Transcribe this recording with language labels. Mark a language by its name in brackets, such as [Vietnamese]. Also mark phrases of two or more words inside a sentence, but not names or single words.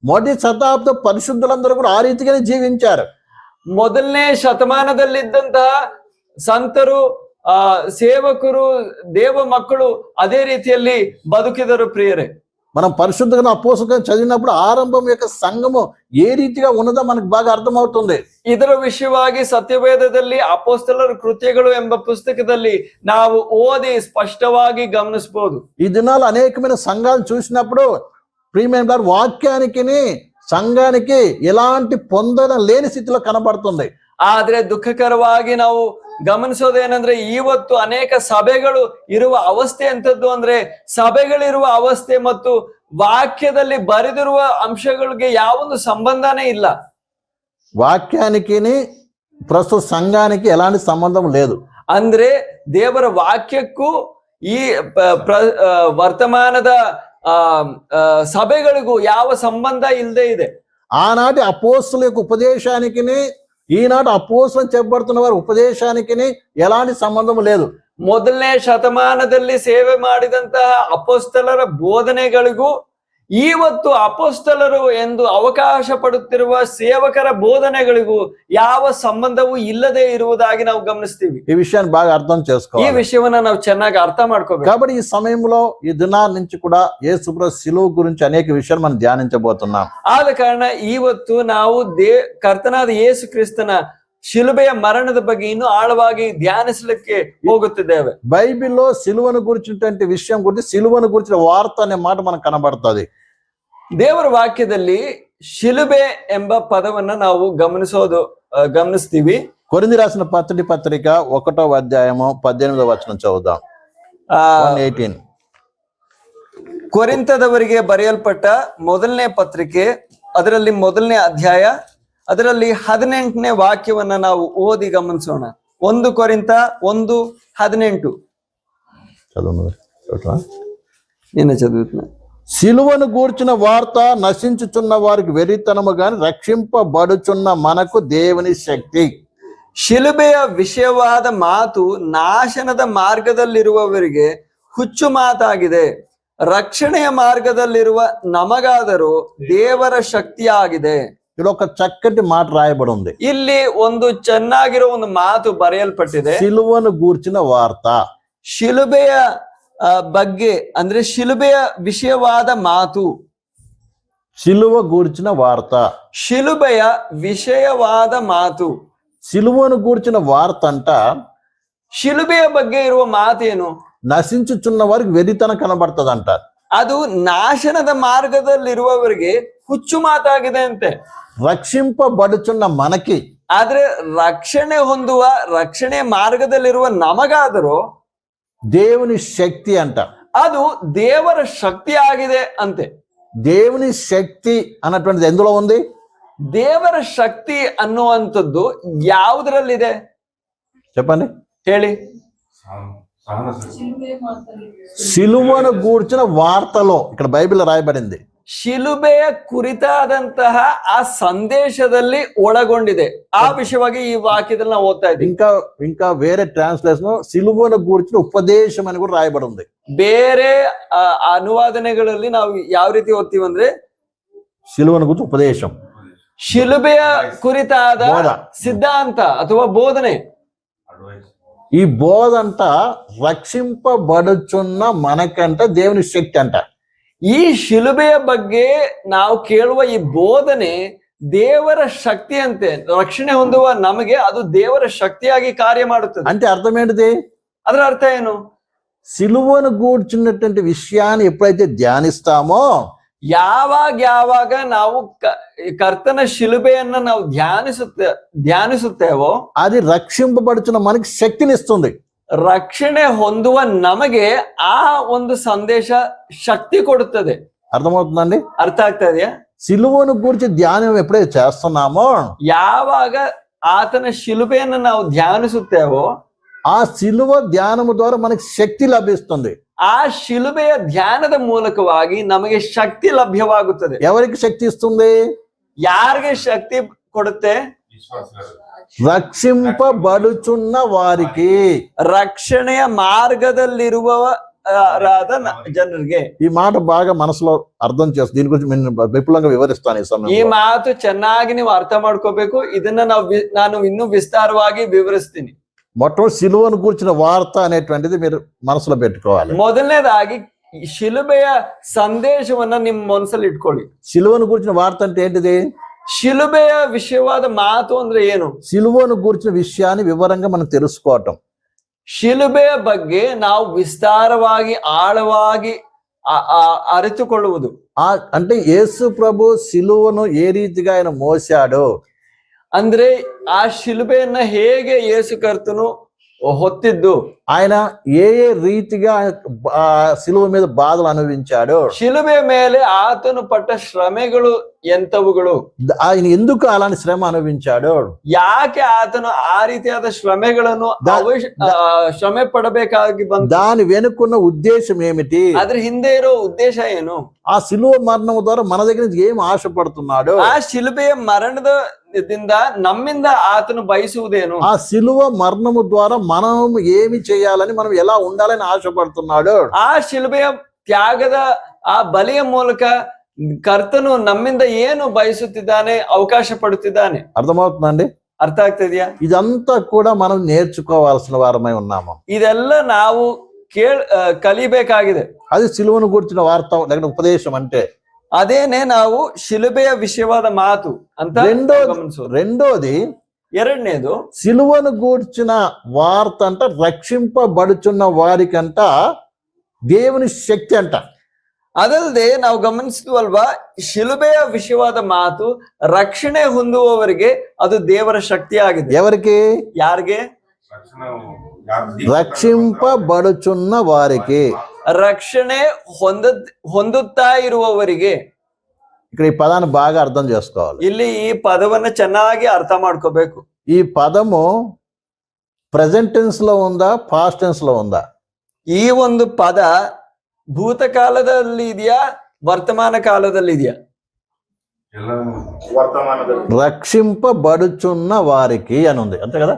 [Telugu] మొదటి శతాబ్ద పరిశుద్ధులందరూ కూడా ఆ రీతిగానే జీవించారు. [Kannada] ಮೊದಲನೇ ಶತಮಾನದಲ್ಲಿದ್ದಂತಹ ಸಂತರು, ಸೇವಕರು, ದೇವ ಮಕ್ಕಳು ಅದೇ ರೀತಿಯಲ್ಲಿ ಬದುಕಿದರು. ಪ್ರಿಯರೇ, [Telugu] మనం పరిశుద్ధంగా అపోస్తలులను చదివినప్పుడు ఆరంభం యొక్క సంఘము ఏ రీతిగా ఉన్నదో మనకు బాగా అర్థమవుతుంది. [Kannada] ಇದರ ವಿಷಯವಾಗಿ ಸತ್ಯವೇದದಲ್ಲಿ ಅಪೊಸ್ತಲರ ಕೃತ್ಯಗಳು ಎಂಬ ಪುಸ್ತಕದಲ್ಲಿ ನಾವು ಓದಿ ಸ್ಪಷ್ಟವಾಗಿ ಗಮನಿಸಬಹುದು. [Telugu] ఈ దినాలు అనేకమైన సంఘాలు చూసినప్పుడు ప్రియమైన వాక్యానికి సంఘానికి ఎలాంటి పొందన లేని స్థితిలో కనబడుతుంది. [Kannada] ಆದ್ರೆ ದುಃಖಕರವಾಗಿ ನಾವು ಗಮನಿಸೋದೇನಂದ್ರೆ ಇವತ್ತು ಅನೇಕ ಸಭೆಗಳು ಇರುವ ಅವಸ್ಥೆ ಎಂತದ್ದು ಅಂದ್ರೆ, ಸಭೆಗಳಿರುವ ಅವಸ್ಥೆ ಮತ್ತು ವಾಕ್ಯದಲ್ಲಿ ಬರೆದಿರುವ ಅಂಶಗಳಿಗೆ ಯಾವೊಂದು ಸಂಬಂಧನೇ ಇಲ್ಲ. [Telugu] వాక్యానికి ప్రస్తుత సంఘానికి ఎలాంటి సంబంధం లేదు. [Kannada] ಅಂದ್ರೆ ದೇವರ ವಾಕ್ಯಕ್ಕೂ ಈ ವರ್ತಮಾನದ ಸಭೆಗಳಿಗೂ ಯಾವ ಸಂಬಂಧ ಇಲ್ಲದೆ ಇದೆ. [Telugu] ఆనాటి అపోస్తలుల యొక్క ఉపదేశానికి ఈనాడు అపోస్తలులు చెప్పబడుతున్న వారి ఉపదేశానికి ఎలాంటి సంబంధం లేదు. [Kannada] ಮೊದಲನೇ ಶತಮಾನದಲ್ಲಿ ಸೇವೆ ಮಾಡಿದಂತಹ ಅಪೊಸ್ತಲರ ಬೋಧನೆಗಳಿಗೂ ಇವತ್ತು ಅಪೊಸ್ತಲರು ಎಂದು ಅವಕಾಶ ಪಡುತ್ತಿರುವ ಸೇವಕರ ಬೋಧನೆಗಳಿಗೂ ಯಾವ ಸಂಬಂಧವೂ ಇಲ್ಲದೆ ಇರುವುದಾಗಿ ನಾವು ಗಮನಿಸ್ತೀವಿ. [Telugu] ఈ విషయాన్ని బాగా అర్థం చేసుకోవాలి. [Kannada] ಈ ವಿಷಯವನ್ನ ನಾವು ಚೆನ್ನಾಗಿ ಅರ್ಥ ಮಾಡ್ಕೋಬೇಕು. [Telugu] కాబట్టి ఈ సమయంలో ఈ దినాల నుంచి కూడా యేసుప్రభు శిలువ గురించి అనేక విషయాలు మనం ధ్యానించబోతున్నాం. [Kannada] ಆದ ಕಾರಣ ಇವತ್ತು ನಾವು ಕರ್ತನಾದ ಯೇಸು ಕ್ರಿಸ್ತನ ಶಿಲುಬೆಯ ಮರಣದ ಬಗ್ಗೆ ಇನ್ನೂ ಆಳವಾಗಿ ಧ್ಯಾನಿಸಲಿಕ್ಕೆ ಹೋಗುತ್ತಿದ್ದೇವೆ. [Telugu] బైబిల్లో సిలువను గురించినటువంటి విషయం గురించి సిలువను గురించిన వార్త అనే మాట మనకు కనబడుతుంది. [Kannada] ದೇವರ ವಾಕ್ಯದಲ್ಲಿ ಶಿಲುಬೆ ಎಂಬ ಪದವನ್ನ ನಾವು ಗಮನಿಸ್ತೀವಿ. [Telugu] కొరింథీ రాసిన పత్రిక 1వ అధ్యాయము 18వ వచనం చదువుదాం. 1:18. [Kannada] ಕೊರಿಂಥದವರಿಗೆ ಬರೆಯಲ್ಪಟ್ಟ ಮೊದಲನೇ ಪತ್ರಿಕೆ, ಅದರಲ್ಲಿ ಮೊದಲನೇ ಅಧ್ಯಾಯ, ಅದರಲ್ಲಿ 18ನೇ ವಾಕ್ಯವನ್ನ ನಾವು ಓದಿ ಗಮನಿಸೋಣ. 1 ಕೊರಿಂಥ 1:18. [Telugu] చదువుతున్నా. సిలువను గూర్చిన వార్త నశించుచున్న వారికి వెరితనము గాని రక్షింపబడుచున్న మనకు దేవుని శక్తి. [Kannada] ಶಿಲುಬೆಯ ವಿಷಯವಾದ ಮಾತು ನಾಶನದ ಮಾರ್ಗದಲ್ಲಿರುವವರಿಗೆ ಹುಚ್ಚು ಮಾತಾಗಿದೆ, ರಕ್ಷಣೆಯ ಮಾರ್ಗದಲ್ಲಿರುವ ನಮಗಾದರೂ ದೇವರ ಶಕ್ತಿಯಾಗಿದೆ. [Telugu] ఇక్కడ ఒక చక్కటి మాట రాయబడి ఉంది. [Kannada] ಇಲ್ಲಿ ಒಂದು ಚೆನ್ನಾಗಿರೋ ಒಂದು ಮಾತು ಬರೆಯಲ್ಪಟ್ಟಿದೆ. [Telugu] సిలువను గూర్చిన వార్త. [Kannada] ಶಿಲುಬೆಯ ಬಗ್ಗೆ ಅಂದ್ರೆ ಶಿಲುಬೆಯ ವಿಷಯವಾದ ಮಾತು. [Telugu] సిలువ గూర్చిన వార్త, [Kannada] ಶಿಲುಬೆಯ ವಿಷಯವಾದ ಮಾತು. [Telugu] సిలువను గూర్చిన వార్త అంట [Kannada] ಶಿಲುಬೆಯ ಬಗ್ಗೆ ಇರುವ ಮಾತೇನು? [Telugu] నశించుచున్న వారికి వెరితన కనబడుతుందంట. [Kannada] ಅದು ನಾಶನದ ಮಾರ್ಗದಲ್ಲಿರುವವರಿಗೆ ಹುಚ್ಚು ಮಾತಾಗಿದೆ ಅಂತೆ. [Telugu] రక్షింపబడుచున్న మనకి, [Kannada] ಆದ್ರೆ ರಕ್ಷಣೆ ಹೊಂದುವ ರಕ್ಷಣೆ ಮಾರ್ಗದಲ್ಲಿರುವ ನಮಗಾದರೂ [Telugu] దేవుని శక్తి అంట. [Kannada] ಅದು ದೇವರ ಶಕ್ತಿ ಆಗಿದೆ ಅಂತೆ. [Telugu] దేవుని శక్తి అన్నటువంటిది ఎందులో ఉంది? [Kannada] ದೇವರ ಶಕ್ತಿ ಅನ್ನುವಂಥದ್ದು ಯಾವುದರಲ್ಲಿದೆ [Telugu] చెప్పండి, [Kannada] ಹೇಳಿ. [Telugu] సిలువను గూర్చిన వార్తలో ఇక్కడ బైబిల్ రాయబడింది. [Kannada] ಶಿಲುಬೆಯ ಕುರಿತಾದಂತಹ ಆ ಸಂದೇಶದಲ್ಲಿ ಒಳಗೊಂಡಿದೆ. ಆ ವಿಷಯವಾಗಿ ಈ ವಾಕ್ಯದಲ್ಲಿ ನಾವು ಓದ್ತಾ ಇದ್ದೀವಿ. [Telugu] ఇంకా వేరే ట్రాన్స్లేషన్ సిలువను గూర్చిన ఉపదేశం అని కూడా రాయబడి ఉంది. [Kannada] ಬೇರೆ ಅನುವಾದನೆಗಳಲ್ಲಿ ನಾವು ಯಾವ ರೀತಿ ಓದ್ತೀವಿ ಅಂದ್ರೆ [Telugu] సిలువను గురించి ఉపదేశం, [Kannada] ಶಿಲುಬೆಯ ಕುರಿತಾದ ಸಿದ್ಧಾಂತ ಅಥವಾ ಬೋಧನೆ. [Telugu] ఈ బోధ అంట రక్షింపబడుచున్న మనకంట దేవుని శక్తి అంట. [Kannada] ಈ ಶಿಲುಬೆಯ ಬಗ್ಗೆ ನಾವು ಕೇಳುವ ಈ ಬೋಧನೆ ದೇವರ ಶಕ್ತಿ ಅಂತೆ. ರಕ್ಷಣೆ ಹೊಂದುವ ನಮಗೆ ಅದು ದೇವರ ಶಕ್ತಿಯಾಗಿ ಕಾರ್ಯ ಮಾಡುತ್ತದೆ. [Telugu] అంటే అర్థం ఏంటిది? [Kannada] ಅದರ ಅರ್ಥ ಏನು? [Telugu] సిలువను గూర్చినటువంటి విషయాన్ని ఎప్పుడైతే ధ్యానిస్తామో, [Kannada] ಯಾವಾಗ ನಾವು ಕರ್ತನ ಶಿಲುಬೆಯನ್ನ ನಾವು ಧ್ಯಾನಿಸುತ್ತೇವೋ [Telugu] అది రక్షింపబడుచున్న మనకి శక్తినిస్తుంది. [Kannada] ರಕ್ಷಣೆ ಹೊಂದುವ ನಮಗೆ ಆ ಒಂದು ಸಂದೇಶ ಶಕ್ತಿ ಕೊಡುತ್ತದೆ. [Telugu] అర్థమవుతుందండి? [Kannada] ಅರ್ಥ ಆಗ್ತಾ ಇದೆಯಾ? [Telugu] సిలువను గురించి ధ్యానం ఎప్పుడైతే చేస్తున్నామో, [Kannada] ಯಾವಾಗ ಆತನ ಶಿಲುಬೆಯನ್ನು ನಾವು ಧ್ಯಾನಿಸುತ್ತೇವೋ [Telugu] ఆ సిలువ ధ్యానము ద్వారా మనకి శక్తి లభిస్తుంది. [Kannada] ಆ ಶಿಲುಬೆಯ ಧ್ಯಾನದ ಮೂಲಕವಾಗಿ ನಮಗೆ ಶಕ್ತಿ ಲಭ್ಯವಾಗುತ್ತದೆ. [Telugu] ఎవరికి శక్తి ఇస్తుంది? [Kannada] ಯಾರಿಗೆ ಶಕ್ತಿ ಕೊಡುತ್ತೆ? [Telugu] రక్షింపబడుచున్న వారికి. [Kannada] ರಕ್ಷಣೆಯ ಮಾರ್ಗದಲ್ಲಿರುವ ಜನರಿಗೆ. [Telugu] ఈ మాట బాగా మనసులో అర్థం చేస్తుంది. దీని గురించి నేను విపులంగా వివరిస్తాను ఈ [Kannada] ಈ [Telugu] సమయంలో. [Kannada] ಮಾತು ಚೆನ್ನಾಗಿ ನೀವು ಅರ್ಥ ಮಾಡ್ಕೋಬೇಕು. ಇದನ್ನ ನಾನು ಇನ್ನೂ ವಿಸ್ತಾರವಾಗಿ ವಿವರಿಸ್ತೀನಿ. [Telugu] మొట్టమొదటి సిలువను కూర్చిన వార్త అనేటువంటిది మీరు మనసులో పెట్టుకోవాలి. [Kannada] ಮೊದಲನೇದಾಗಿ ಶಿಲುಬೆಯ ಸಂದೇಶವನ್ನ ನಿಮ್ಮ ಮನಸ್ಸಲ್ಲಿ ಇಟ್ಕೊಳ್ಳಿ. [Telugu] సిలువను కూర్చిన వార్త అంటే ఏంటిది? [Kannada] ಶಿಲುಬೆಯ ವಿಷಯವಾದ ಮಾತು ಅಂದ್ರೆ ಏನು? [Telugu] సిలువను కూర్చిన విషయాన్ని వివరంగా మనం తెలుసుకోవటం. [Kannada] ಶಿಲುಬೆಯ ಬಗ್ಗೆ ನಾವು ವಿಸ್ತಾರವಾಗಿ ಆಳವಾಗಿ ಅರಿತುಕೊಳ್ಳುವುದು. [Telugu] అంటే యేసు ప్రభు సిలువను ఏ రీతిగా ఆయన మోసాడో, [Kannada] ಅಂದ್ರೆ ಆ ಶಿಲುಬೆಯನ್ನ ಹೇಗೆ ಯೇಸು ಕರ್ತನು ಹೊತ್ತಿದ್ದು, [Telugu] ఆయన ఏ రీతిగా ఆ సిలువ మీద బాధలు అనుభవించాడో, [Kannada] ಶಿಲುಬೆಯ ಮೇಲೆ ಆತನು ಪಟ್ಟ ಶ್ರಮೆಗಳು ಎಂತವುಗಳು, [Telugu] ఆయన ఎందుకు అలాంటి శ్రమ అనుభవించాడో, [Kannada] ಯಾಕೆ ಆತನು ಆ ರೀತಿಯಾದ ಶ್ರಮೆಗಳನ್ನು ಶ್ರಮೆ ಪಡಬೇಕಾಗಿ ಬಂತು, [Telugu] దాని వెనుకున్న ఉద్దేశం ఏమిటి, [Kannada] ಅದ್ರ ಹಿಂದೆ ಇರೋ ಉದ್ದೇಶ ಏನು, [Telugu] ఆ సిలువ మరణం ద్వారా మన దగ్గర నుంచి ఏం ఆశపడుతున్నాడు, [Kannada] ಆ ಶಿಲುಬೆಯ ಮರಣದಿಂದ ನಮ್ಮಿಂದ ಆತನು ಬಯಸುವುದೇನು, [Telugu] ఆ సిలువ మరణము ద్వారా మనం ఏమి చేయాలని, మనం ఎలా ఉండాలని ఆశపడుతున్నాడు, [Kannada] ಆ ಶಿಲುಬೆಯ ತ್ಯಾಗದ ಆ ಬಲಿಯ ಮೂಲಕ ಕರ್ತನು ನಮ್ಮಿಂದ ಏನು ಬಯಸುತ್ತಿದ್ದಾನೆ, ಅವಕಾಶ ಪಡುತ್ತಿದ್ದಾನೆ. [Telugu] అర్థమవుతుందండి? [Kannada] ಅರ್ಥ ಆಗ್ತಿದ್ಯಾ? [Telugu] ఇదంతా కూడా మనం నేర్చుకోవాల్సిన వారమై ఉన్నాము. [Kannada] ಇದೆಲ್ಲ ನಾವು ಕಲಿಬೇಕಾಗಿದೆ. [Telugu] అది సిలువను కూర్చిన వార్త లేకపోతే ఉపదేశం అంటే [Kannada] ಅದೇನೆ ನಾವು ಶಿಲುಬೆಯ ವಿಷಯವಾದ ಮಾತು ಅಂತ ಗಮನಿಸೋದು. [Telugu] రెండోది, [Kannada] ಎರಡನೇದು, [Telugu] సిలువను గూర్చిన వార్త అంట రక్షింపబడుచున్న వారికంట దేవుని శక్తి అంట. [Kannada] ಅದಲ್ಲದೆ ನಾವು ಗಮನಿಸಿದ್ವಲ್ವಾ, ಶಿಲುಬೆಯ ವಿಷಯವಾದ ಮಾತು ರಕ್ಷಣೆ ಹೊಂದುವವರಿಗೆ ಅದು ದೇವರ ಶಕ್ತಿ ಆಗಿದೆ. [Telugu] ఎవరికి? [Kannada] ಯಾರಿಗೆ? [Telugu] రక్షింపబడుచున్న వారికి. [Kannada] ರಕ್ಷಣೆ ಹೊಂದುತ್ತಾ ಇರುವವರಿಗೆ. [Telugu] ఇక్కడ ఈ పదాన్ని బాగా అర్థం చేసుకోవాలి. [Kannada] ಇಲ್ಲಿ ಈ ಪದವನ್ನ ಚೆನ್ನಾಗಿ ಅರ್ಥ ಮಾಡ್ಕೋಬೇಕು. [Telugu] ఈ పదము [English] present tense [Telugu] లో ఉందా, [English] past tense [Telugu] లో ఉందా? [Kannada] ಈ ಒಂದು ಪದ ಭೂತಕಾಲದಲ್ಲಿ ಇದೆಯಾ, ವರ್ತಮಾನ ಕಾಲದಲ್ಲಿ ಇದೆಯಾ? [Telugu] రక్షింపబడుచున్న వారికి అని ఉంది, అంతే కదా?